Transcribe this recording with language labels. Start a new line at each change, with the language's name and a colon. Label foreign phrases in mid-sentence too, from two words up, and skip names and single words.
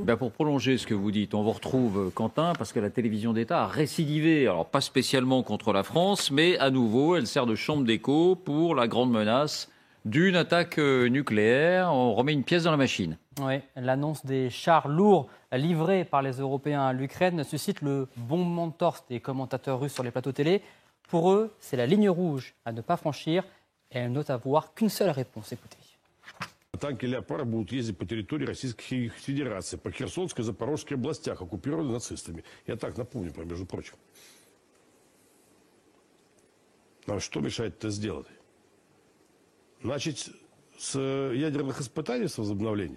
French: Pour prolonger ce que vous dites, on vous retrouve, Quentin, parce que la télévision d'État a récidivé, alors pas spécialement contre la France, mais à nouveau, elle sert de chambre d'écho pour la grande menace d'une attaque nucléaire. On remet une pièce dans la machine. Oui, l'annonce des chars lourds livrés par les Européens à l'Ukraine suscite le bombement de torse des commentateurs russes sur les plateaux télé. Pour eux, c'est la ligne rouge à ne pas franchir et elles n'ont avoir qu'une seule réponse. Écoutez.
Russian: Танки «Леопард» будут ездить по территории Российской Федерации, по Херсонской и Запорожской областях, оккупированных нацистами. Я так напомню, между прочим. Нам что мешает это сделать? Начать с ядерных испытаний, с возобновления.